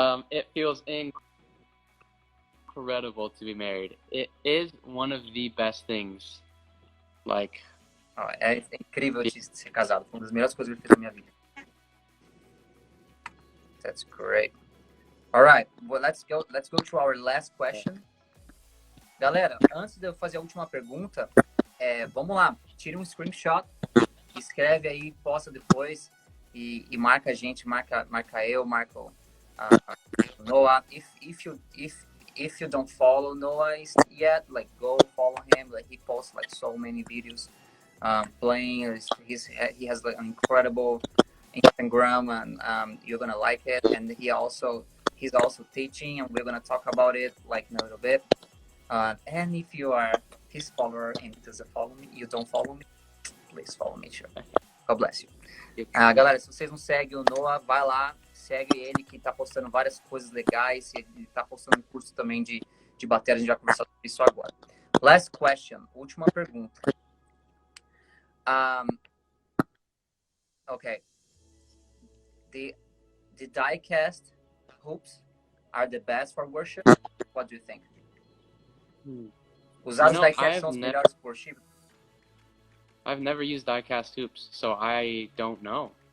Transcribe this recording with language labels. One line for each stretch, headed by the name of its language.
English: It feels incredible to be married. It is one of the best things. Like,
Portuguese: é incrível de ser casado. Foi uma das melhores coisas que eu fiz na minha vida.
English: That's great. All right. Well, let's go to our last question.
Portuguese: Galera, antes de eu fazer a última pergunta, vamos lá. Tire um screenshot, escreve aí, posta depois e marca a gente, marca eu, marca o Noah.
English: If you don't follow Noah yet, like, go follow him. Like, he posts like so many videos playing. He has like an incredible Instagram, and you're gonna like it. And he's also teaching, and we're gonna talk about it like in a little bit. And if you are his follower and he doesn't follow me, you don't follow me, please follow me, sure. God bless you.
Portuguese: Galera, se vocês não seguem o Noah, vai lá, segue ele, que tá postando várias coisas legais. Ele tá postando um curso também de bateria, a gente vai conversar sobre isso agora.
English: Last question,
Portuguese: última pergunta.
English: Okay. The die-cast hoops are the best for worship? What do you think?
Portuguese: Os die-cast são os melhores por worship?
English: I've never used die-cast hoops, so I don't know.